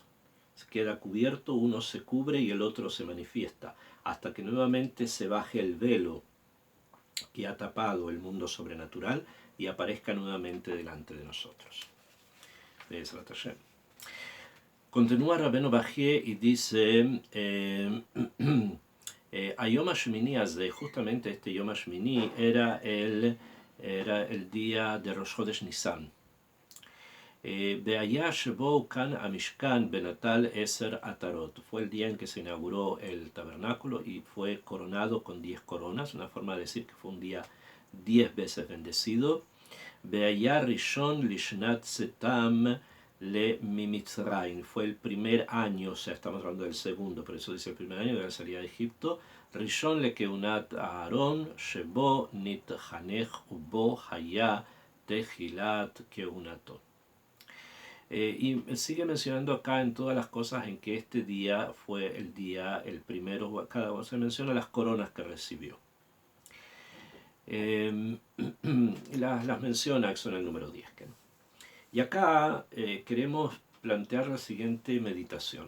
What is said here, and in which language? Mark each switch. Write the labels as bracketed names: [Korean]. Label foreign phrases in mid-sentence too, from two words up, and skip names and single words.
[Spanish] Se queda cubierto, uno se cubre y el otro se manifiesta, hasta que nuevamente se baje el velo que ha tapado el mundo sobrenatural y aparezca nuevamente delante de nosotros. Continúa Rabbeinu Bajie y dice, a [Hebrew] יום השמיני הזה, [Spanish] justamente este [Hebrew] יום השמיני [Spanish] era el día de [Hebrew] ראש חודש ניסן. והיה שבו הוקן המשכן בנטל 10 עטרות. [Spanish] Fue el día en que se inauguró el tabernáculo y fue coronado con 10 coronas, una forma de decir que fue un día 10 veces bendecido. [Hebrew] והיה ראשון לשנת צאתם ממצרים. [Spanish] Fue el primer año, o sea, estamos hablando del segundo, por eso dice el primer año de la salida de Egipto. [Hebrew] ראשון לכהונת אהרון, שבו נתחנך ובו היה תחילת כהונתו. [Spanish] Y sigue mencionando acá en todas las cosas en que este día fue el día, el primero, cada uno se menciona las coronas que recibió. Las menciona, que son el número 10. Y acá queremos plantear la siguiente meditación.